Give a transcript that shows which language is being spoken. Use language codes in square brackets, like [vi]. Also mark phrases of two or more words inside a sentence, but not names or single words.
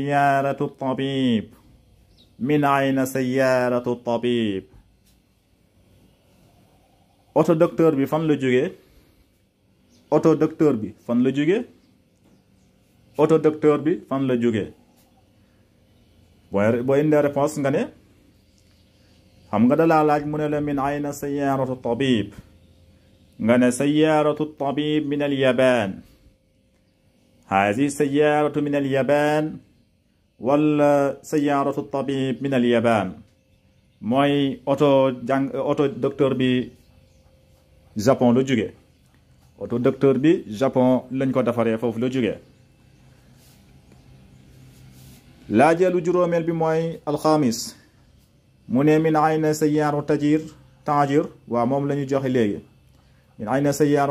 [ar] سيارة طبيب [wo] oto docteur bi fan la jógee boo indee réponse nga ne xam nga dalaa laaj mu ne la [ar] من أين سيارة طبيب [wo] nga ne [ar] سيارة طبيب من اليابان هذه سيارة من اليابان [wo] wala [ar] سيارة طبيب من اليابان [wo] mooy oto docteur bi Japon la jóge oto docteur bi Japon lañ ko defaree foofu la jóge laajeelu juróomeel bi mooy alxamis mu ne [ar] من أين سيارة تاجر [wo] waaw moom la ñu joxe léegi [ar] من أين سيارة